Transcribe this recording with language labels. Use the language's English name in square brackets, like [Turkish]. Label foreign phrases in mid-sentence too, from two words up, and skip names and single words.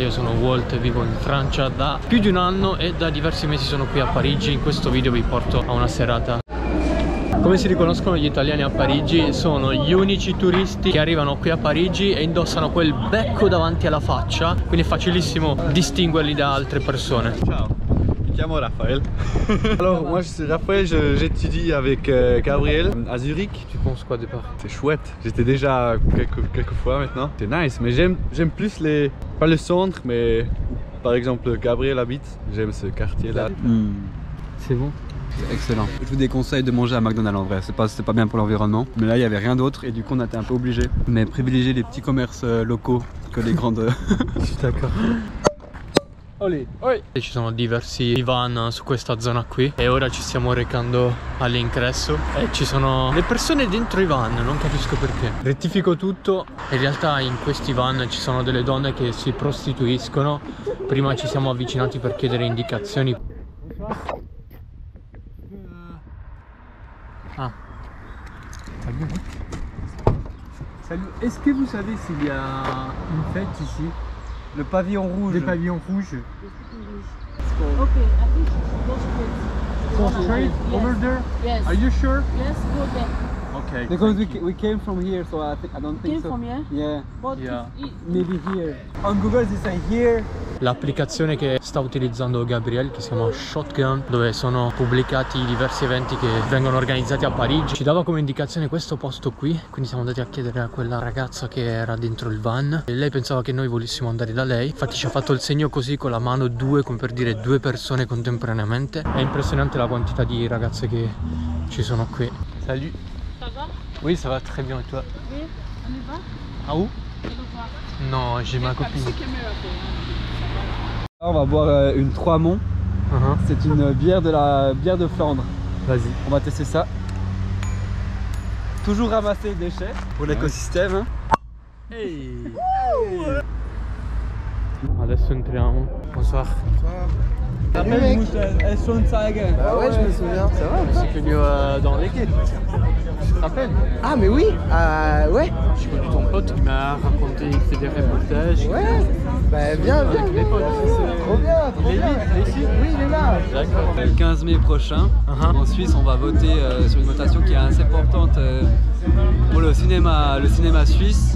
[Italian] Io sono Walt, vivo in Francia da più di un anno e da diversi mesi sono qui a Parigi. In questo video vi porto a una serata. Come si riconoscono gli italiani a Parigi? Sono gli unici turisti che arrivano qui a Parigi e indossano quel becco davanti alla faccia, quindi è facilissimo distinguerli da altre persone. Ciao, mi chiamo Raphaël. [French] Alors moi je suis Raphaël, j'étudie avec Gabriel à Zurich. Tu penses quoi de part? C'est chouette, j'étais déjà quelques fois maintenant. C'est nice, mais j'aime plus les... pas le centre, mais par exemple Gabriel habite, j'aime ce quartier là. C'est bon? Excellent. Je vous déconseille de manger à McDonald's en vrai, c'est pas bien pour l'environnement. Mais là il n'y avait rien d'autre et du coup on a été un peu obligé. Mais privilégier les petits commerces locaux que les grandes... Je suis d'accord. Olè. Oi. [Italian] Ci sono diversi van su questa zona qui e ora ci stiamo recando all'ingresso e ci sono le persone dentro i van, non capisco perché. Rettifico tutto, in realtà in questi van ci sono delle donne che si prostituiscono. Prima ci siamo avvicinati per chiedere indicazioni. Ah. [French] Salut. Est-ce que vous savez s'il y a une fête ici? Le pavillon rouge. Des pavillons rouges. [English] Okay, I think go straight. Go straight over there? Yes. Are you sure? Yes, go there. Okay. Because we came from here, so I don't think Came so. from here? Yeah, But Yeah. maybe here. On Google they say here. [Italian] L'applicazione che sta utilizzando Gabriel, che si chiama Shotgun, dove sono pubblicati diversi eventi che vengono organizzati a Parigi, ci dava come indicazione questo posto qui, quindi siamo andati a chiedere a quella ragazza che era dentro il van e lei pensava che noi volessimo andare da lei, infatti ci ha fatto il segno così con la mano, due, come per dire due persone contemporaneamente. È impressionante la quantità di ragazze che ci sono qui. [French] Salut. Ça va? Oui, ça va très bien et toi? Oui, on y va? Ah où? On y va. Non, j'ai ma copine. On va boire une Trois Monts. C'est une bière de Flandre. Vas-y. On va tester ça. Toujours ramasser les déchets pour l'écosystème. Hein. [Italian] Ehi! Adesso entriamo. [French] Bonsoir. Elles schon zeigen. Ah ouais, je me souviens, ça va. C'est venu dans l'équipe. Tu te rappelles? Ah mais oui, ouais. J'ai connu ton pote qui m'a raconté, il fait des reportages. Ouais. Bah bien, bien. Avec mes potes. Trop bien, trop bien. Il est ici? Oui, il est là. D'accord. Le 15 mai prochain, en Suisse, on va voter sur une votation qui est assez importante pour le cinéma suisse.